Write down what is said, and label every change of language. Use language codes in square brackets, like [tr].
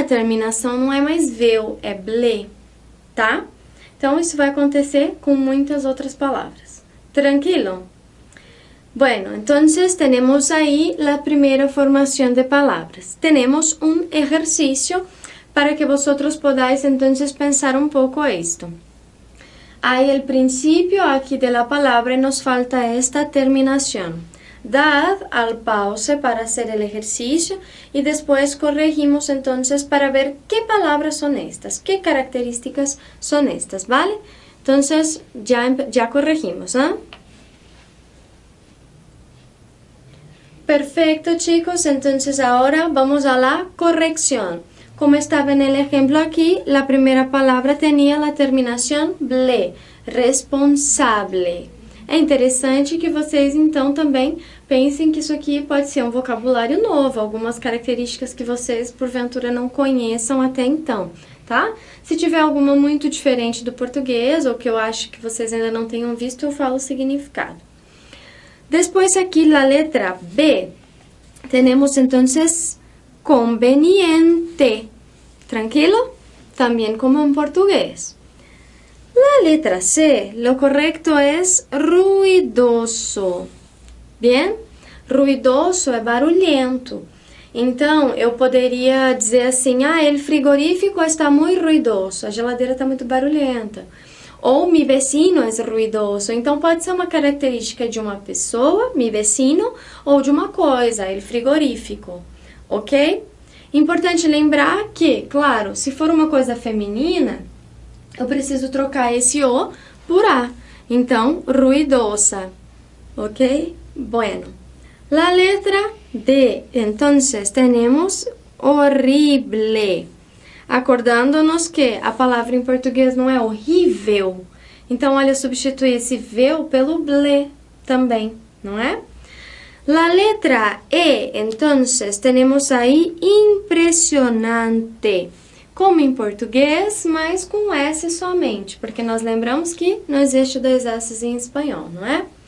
[pt] A terminação não é mais vel, é ble, tá? Então, isso vai acontecer com muitas outras palavras. Tranquilo? [es] Bueno, entonces tenemos ahí la primera formación de palabras. Tenemos un ejercicio para que vosotros podáis entonces pensar un poco esto. Hay el principio aquí de la palabra y nos falta esta terminación. Dad al pause para hacer el ejercicio y después corregimos entonces para ver qué palabras son estas, qué características son estas, ¿vale? Entonces ya corregimos, ¿eh? Perfecto, chicos. Entonces ahora vamos a la corrección. Como estaba en el ejemplo aquí, la primera palabra tenía la terminação ble, responsable. [pt] É interessante que vocês, então, também pensem que isso aqui pode ser um vocabulário novo, algumas características que vocês, porventura, não conheçam até então, tá? Se tiver alguma muito diferente do português, ou que eu acho que vocês ainda não tenham visto, eu falo o significado. Depois aqui, na letra B, temos, então, conveniente, tranquilo? [es] También como en portugués. La letra C, lo correcto es ruidoso. [pt] Bien? Ruidoso é barulhento. Então, eu poderia dizer assim, [es] el frigorífico está muy ruidoso, [pt] a geladeira está muito barulhenta. Ou [es] mi vecino [pt] é ruidoso. Então, pode ser uma característica de uma pessoa, mi vecino, ou de uma coisa, el frigorífico. Ok? Importante lembrar que, claro, se for uma coisa feminina, eu preciso trocar esse O por A. Então, ruidosa. Ok? [es] Bueno. La letra D. Entonces, tenemos horrible. [pt] Acordando-nos que a palavra em português não é horrível. Então, olha, substitui esse vel pelo ble também, não é? [es] La letra E, entonces, tenemos ahí [pt] impressionante, como em português, mas com S somente, porque nós lembramos que não existe dois S em espanhol, não é?